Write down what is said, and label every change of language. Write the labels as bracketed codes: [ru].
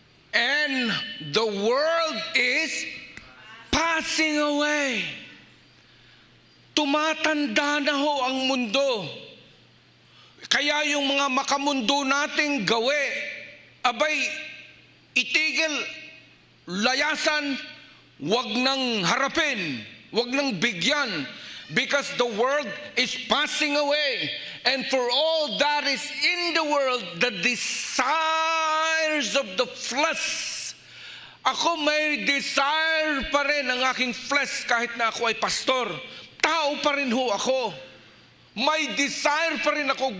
[en] And the world is passing away. [tl] Tumatanda na ho ang mundo. Kaya yung mga makamundo nating gawi, abay, itigil, layasan, wag nang harapin, wag nang bigyan, [en] because the world is passing away. And for all that is in the world, the desires of the flesh. [tl] Ako may desire pa rin ang aking flesh kahit na ako ay pastor. Tao pa rin ho ako. May desire pa rin ako.